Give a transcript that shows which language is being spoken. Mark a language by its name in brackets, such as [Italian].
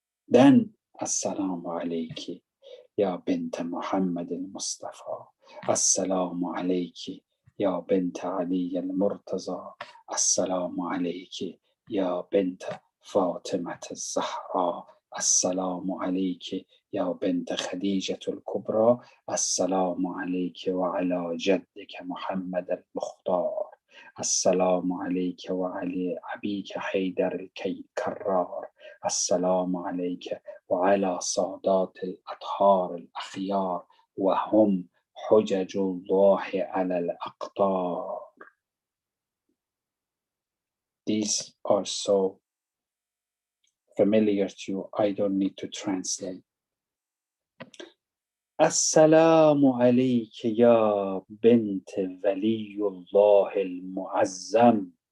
[English] Then, [Arabic] Assalamu alayki Ya bint Muhammad al-Mustafa. Assalamu alayki Ya bint Ali al-Murtaza. Assalamu alayki Ya bint فاطمة الزهراء. السلام عليك يا بنت خديجة الكبرى. السلام عليك وعلى جدك محمد المختار. السلام عليك وعلى أبيك حيدر الكرار. السلام عليك وعلى سادات الأطهار الأخيار وهم حجج الله على الأقطار. [English] These are so familiar to you, I don't need to translate. [Arabic] Assalamu alayka ya bint Waliyullah al-Mu'azzam.